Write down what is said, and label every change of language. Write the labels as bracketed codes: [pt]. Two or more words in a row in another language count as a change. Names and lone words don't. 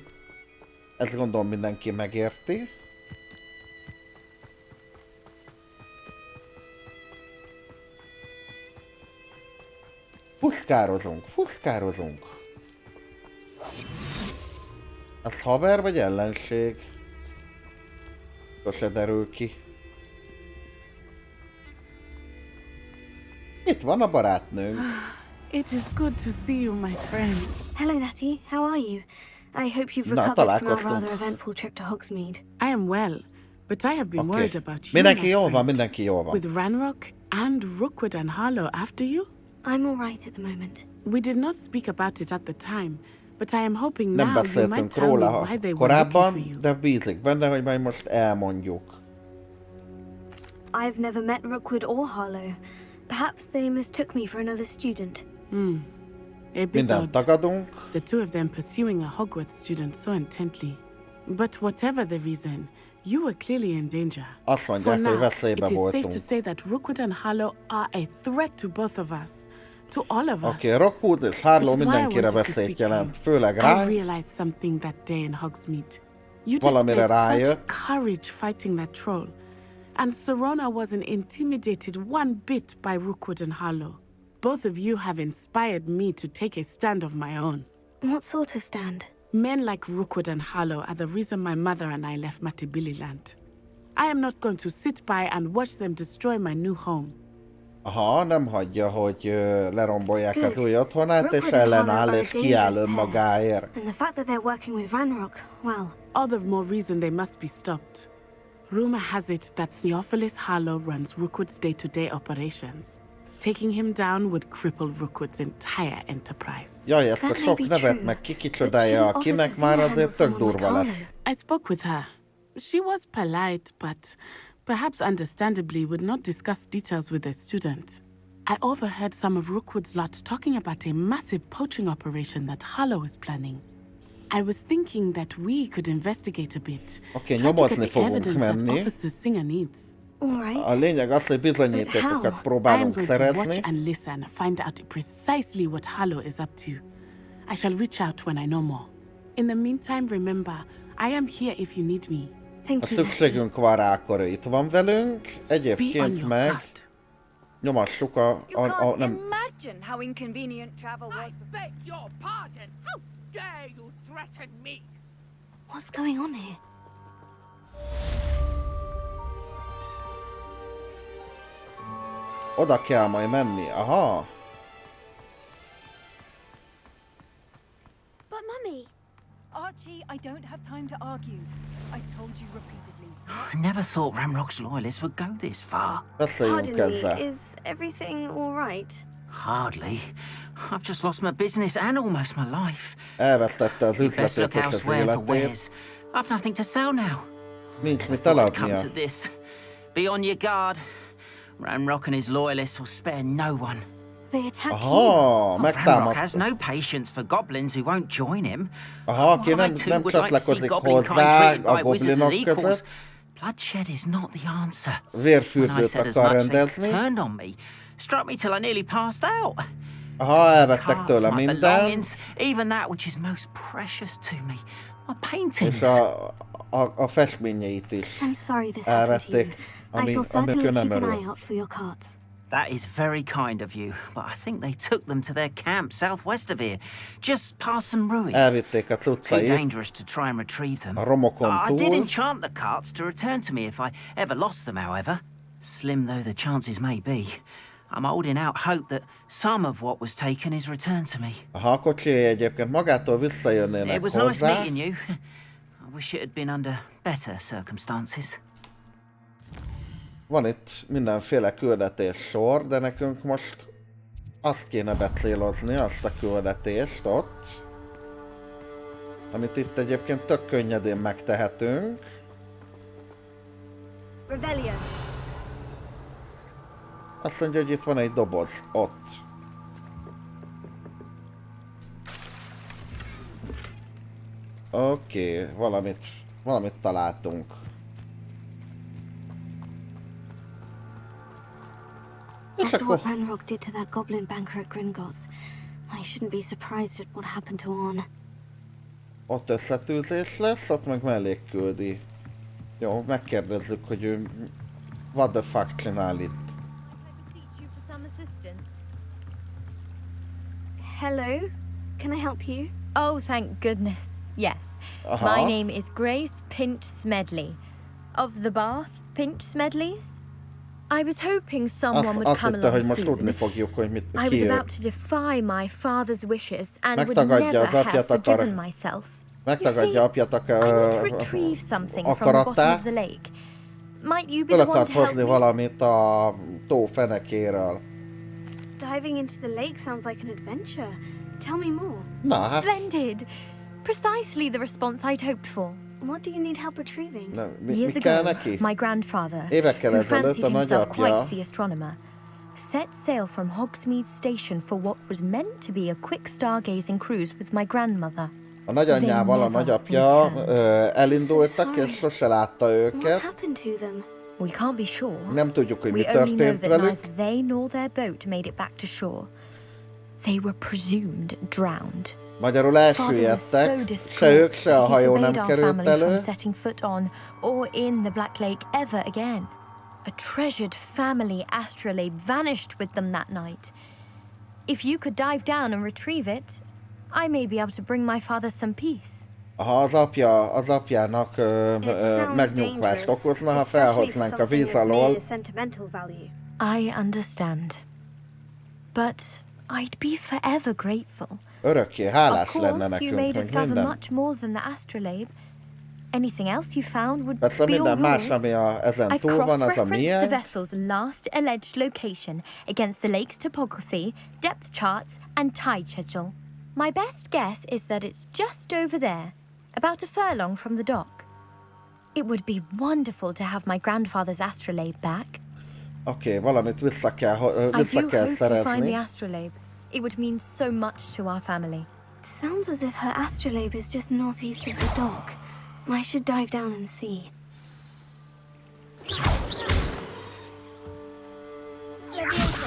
[hu] Ezt gondolom mindenki megérti. Fuszkározunk, fuszkározunk. Ez haver vagy ellenség? Sose derül ki. Itt van a barátnőnk. [en] It is good to see you, my friend. Hello, Natty. How are you? I hope you've recovered from our rather eventful trip to Hogsmeade. I am well, but I have been worried about you, [hu] Mindenki [en] my [hu] jól van, [en] friend. [hu] mindenki jól van. [en] With Ranrock and Rookwood and Harlow after you? I'm all right at the moment. We did not speak about it at the time, but I am hoping [hu] Nem [en] now you might [hu] beszéltünk [en] tell me [hu] róla [en] why they were looking for [hu] korábban, [en] you. [hu] de bízik benne, hogy majd most elmondjuk. [en] I've never met Rookwood or Harlow. Perhaps they mistook me for another student. A bit [hu] Mindent [en] odd. [hu] tagadunk. [en] The two of them pursuing a Hogwarts student so intently. But whatever the reason, you were clearly in danger. [hu] Azt [en] For [hu] mondják, hogy [en] now, [hu] veszélybe [en] it is safe [hu] voltunk. [en] to say that Rookwood and Harlow are a threat to both of us. To all of us. [hu] Oké, Rockwood és Harlow [en] Which is why I [hu] mindenkire [en] wanted to [hu] veszélyt [en] speak to you. [hu] jelent, főleg [en] I [hu] rá. [en] realized something that day in Hogsmeade. You [hu] Valamire [en] displayed such [hu] rájött. [en] courage fighting that troll. And Serona wasn't intimidated one bit by Rookwood and Harlow. Both of you have inspired me to take a stand of my own. What sort of stand? Men like Rookwood and Harlow are the reason my mother and I left Matibili-land. I am not going to sit by and watch them destroy my new home. [hu] Aha, nem hagyja, hogy lerombolják [en] Good. [hu] az új otthonát, és [en] Rookwood and [hu] ellenáll [en] Harlow [hu] és [en] are a [hu] kiáll [en] dangerous pair. [hu] önmagáért. [en] And the fact that they're working with Ranrock, well, All the more reason they must be stopped. Rumor has it that Theophilus Harlow runs Rookwood's day-to-day operations. Taking him down would cripple Rookwood's entire enterprise. [hu] Jaj, ezt a sok nevet meg ki csodálja, akinek már azért tök durva lesz. [en] I spoke with her. She was polite, but perhaps understandably would not discuss details with a student. I overheard some of Rookwood's lot talking about a massive poaching operation that Harlow is planning. I was thinking that we could investigate a bit. [hu] Oké, [en] Try to get [hu] nyomozni [en] the [hu] fogunk [en] evidence that [hu] menni. [en] Officer Singer needs. [hu] A lényeg az, hogy bizonyítékokat próbálunk [en] I am going to [hu] szerezni. [en] watch and listen, find out precisely what Harlow is up to. I shall reach out when I know more. In the meantime, remember, I am here if you need me. [hu] Ha szükségünk van rá, akkor itt van velünk. Egyébként meg nyomassuk a nem... [en] Imagine how inconvenient travel was. I beg your pardon. How dare you threaten me? What's going on here? [hu] Oda kell majd menni, aha. [en] But Mummy... Archie, I don't have time to argue. I've told you repeatedly. I never thought Ramrock's loyalists would go this far. Pardon me, is everything all right? Hardly. I've just lost my business and almost my life. [hu] Elvesztette az [en] You'd best [hu] üzletét [en] look [hu] és az [en] elsewhere for [hu] életét. [en] wares. I've nothing to sell now. [hu] Nincs mit [en] Come to [hu] eladnia. [en] this. Be on your guard. Ramrock and his loyalists will spare no one. They attacked [hu] Aha, [en] Ramrock [hu] megtámadt. [en] has no patience for goblins who won't join him. [hu] Aha, aki nem csatlakozik hozzá a goblinok között. [en] Bloodshed is not the answer. [hu] Vérfürdőt akar rendezni. [en] Turned on me, struck me till I nearly passed out. [hu] Aha, elvettek tőle mindent. [en] Even that which is most precious to me. My paintings. [hu] És a festményeit is [en] I'm sorry this happened to you. [hu] elvették, [en] I shall certainly [hu] amikor nem [en] keep an [hu] örül. [en] eye out for your cards. That is very kind of you, but I think they took them to their camp southwest of here, just past some ruins. [hu] Elvitték a [en] Too [hu] cuccait [en] dangerous to try and retrieve them. [hu] a romokon [en] I did [hu] túl. [en] enchant the carts to return to me if I ever lost them, however. Slim though the chances may be, I'm holding out hope that some of what was taken is returned to me. [hu] Aha, a kocsijai egyébként magától [en] It [hu] visszajönnének [en] was nice [hu] hozzá. [en] meeting you. I wish it had been under better circumstances. [hu] Van itt mindenféle küldetés sor, de nekünk most azt kéne becélozni, azt a küldetést ott, amit itt egyébként tök könnyedén megtehetünk. [en] Rebellion. [hu] Azt mondja, hogy itt van egy doboz, ott. Oké, valamit találtunk. [en] After what Ranrock did to that goblin banker at Gringotts, I shouldn't be surprised at what happened to Orn. [hu] Ott összetűzés lesz, ott meg mellékküldi. Jó, megkérdezzük, hogy ő [en] what the fuck [hu] csinál itt. [en] Hello, can I help you? Oh, thank goodness. Yes. Uh-huh. My name is Grace Pinch Smedley. Of the Bath Pinch Smedleys? I was hoping someone would [hu] Azt [en] come [hu] hitte, hogy [en] along [hu] most tudni [en] soon. [hu] fogjuk, hogy mit [en] I was [hu] ki ő. [en] about to defy my father's wishes and would [hu] Megtagadja [en] never [hu] az [en] have [hu] apját [en] forgiven myself. [hu] Megtagadja apját [en] I need to retrieve something from the bottom of [hu] akaratát. [en] the lake. Might you be [hu] Föl [en] the one [hu] akart [en] to help [hu] hozni [en] me? [hu] valamit a tó fenekéről. [en] Diving into the lake sounds like an adventure. Tell me more. [hu] Na, hát [en] Splendid! Precisely the response I'd hoped for. What do you need help retrieving? [hu] mi [en] Years [hu] kell [en] ago, [hu] neki? [en] my grandfather, [hu] Évekkel [en] who [hu] ezelőtt [en] fancied [hu] a [en] himself [hu] nagyapja [en] quite the astronomer, set sail from Hogsmeade Station for what was meant to be a quick stargazing cruise with my grandmother. [hu] a nagyanyjával a nagyapja elindultak, és sose látta [en] What [hu] őket. [en] happened to them? We can't be sure. [hu] Nem tudjuk, hogy mi [en] We only know [hu] történt [en] that [hu] velük. [en] neither they nor their boat made it back to shore. They were presumed drowned. [hu] Magyarul [en] Father was so [hu] elsüllyedtek, se [en] distraught [hu] ők, se a [en] that he [hu] hajó nem [en] forbade our [hu] került [en] family from [hu] elő. [en] setting foot on or in the Black Lake ever again. A treasured family astrolabe vanished with them that night. If you could dive down and retrieve it, I may be able to bring my father some peace. [hu] Ha az apjának megnyugvást okozna, ha felhoznánk a víz alól. [en] Sentimental value. I understand. But I'd be forever grateful. [hu] Örökké hálás [en] Of [hu] lenne [en] course, you [hu] nekünk, [en] may [hu] meg [en] discover [hu] minden. [en] much more than the astrolabe. Anything else you found would [hu] Persze [en] be all [hu] minden más, [en] yours. [hu] ami ezen [en] I've [hu] túl van, az a [en] cross-referenced the [hu] miénk. [en] vessel's last alleged location against the lake's topography, depth charts, and tide schedule. My best guess is that it's just over there, about a furlong from the dock. It would be wonderful to have my grandfather's astrolabe back. [hu] Oké, valamit vissza kell [en] I do hope you find [hu] szerezni. [en] the astrolabe. It would mean so much to our family. It sounds as if her astrolabe is just northeast of the dock. I should dive down and see. Leviosa!